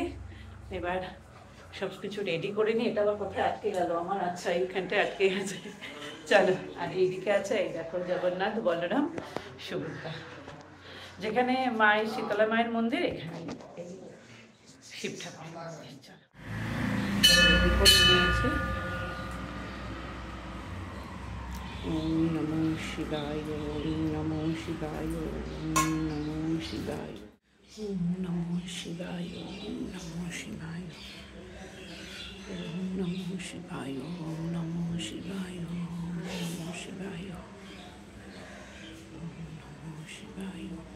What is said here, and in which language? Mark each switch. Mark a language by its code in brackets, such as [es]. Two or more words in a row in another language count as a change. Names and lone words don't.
[bn] এবার সব কিছু রেডি করে নিই। এটা আবার কোথায় আটকে গেল আমার? আচ্ছা এইখানটায় আটকে গেছে। চলো। আর এইদিকে আছে, এই দেখো জগন্নাথ, বলরাম, সুভদ্রা। যেখানে মায়ের শীতলা মায়ের মন্দির, এখানে এই শিব ঠাকুরের মন্দির। চলো রেডি করে নিয়েছি। [sa] ওম নমো শিবায়, ওম নমো শিবায়, ওম নমো শিবায়, ওম নমো শিবায়, ওম নমো শিবায়, ওম নমো শিবায়, ওম নমো শিবায়, ওম নমো শিবায়, ওম নমো শিবায়,